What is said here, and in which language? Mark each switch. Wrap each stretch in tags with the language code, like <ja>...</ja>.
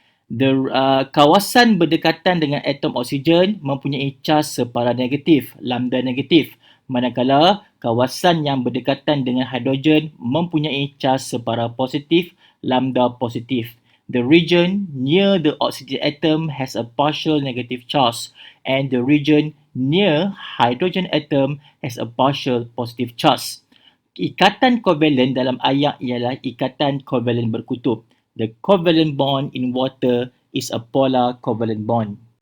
<ms>The kawasan berdekatan dengan atom oksigen mempunyai cas separa negatif, lambda negatif. Manakala kawasan yang berdekatan dengan hidrogen mempunyai cas separa positif, lambda positif.</ms> <en>The region near the oxygen atom has a partial negative charge, and the region near hydrogen atom has a partial positive charge.</en> <ms>Ikatan kovalen dalam ayat ialah ikatan kovalen berkutub.</ms> <en>The covalent bond in water is a polar covalent bond.</en>